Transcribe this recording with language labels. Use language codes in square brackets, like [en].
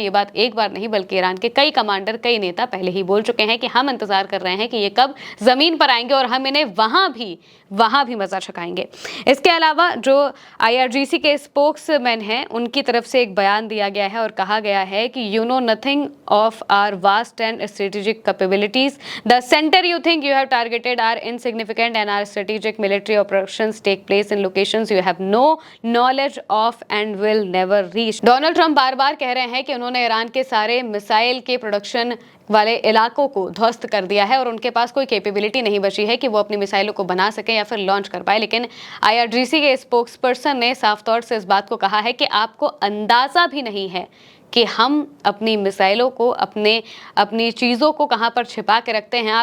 [hi] ये बात एक बार नहीं बल्कि ईरान के कई कमांडर, कई नेता पहले ही बोल चुके हैं कि हम इंतजार कर रहे हैं कि ये कब जमीन पर आएंगे और हम इन्हें वहां भी मजा चखाएंगे। इसके अलावा जो IRGC के स्पोक्समैन हैं उनकी तरफ से एक बयान दिया गया है और कहा गया है कि [en] You know nothing of our vast and strategic capabilities. The center you think you have targeted are insignificant and our strategic military operations take place in locations you have no knowledge of and will never reach. [hi] Donald Trump बार बार कह रहे हैं कि उन्होंने Iran के सारे missile के production वाले इलाकों को ध्वस्त कर दिया है और उनके पास कोई कैपेबिलिटी नहीं बची है कि वो अपनी मिसाइलों को बना सके या फिर लॉन्च कर पाए। लेकिन IRGC के स्पोक्सपर्सन ने साफ तौर से इस बात को कहा है कि आपको अंदाजा भी नहीं है कि हम अपनी मिसाइलों को, अपनी चीज़ों को कहां पर छिपा के रखते हैं।